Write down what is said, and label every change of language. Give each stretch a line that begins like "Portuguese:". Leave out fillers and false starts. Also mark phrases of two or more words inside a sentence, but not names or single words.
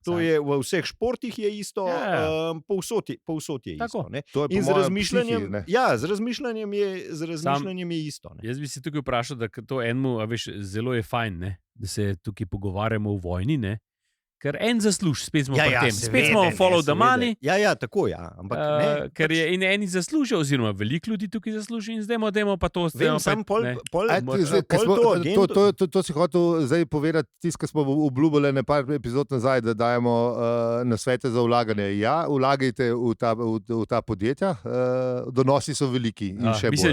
Slovenian: To je v vseh športih je isto, povsod je isto. In z razmišljanjem je isto. Jaz bi se tukaj vprašal, da to enemu, zelo je fajn, ne? Da se tukaj pogovarjamo o vojni, ne? Ker en zasluž, spet smo pri tem. Spet smo
English: follow the money.
Slovenian: Ja, tako je. Ampak ker je in eni zaslužijo, oziroma veliko ljudi tukaj zasluži in zdajmo pa to. To si hotel zdaj povedati, tisto, kar smo obljubili nekaj epizod nazaj, da dajemo nasvete za vlaganje. Ja, vlagajte v ta podjetja, donosi so veliki in še bolj.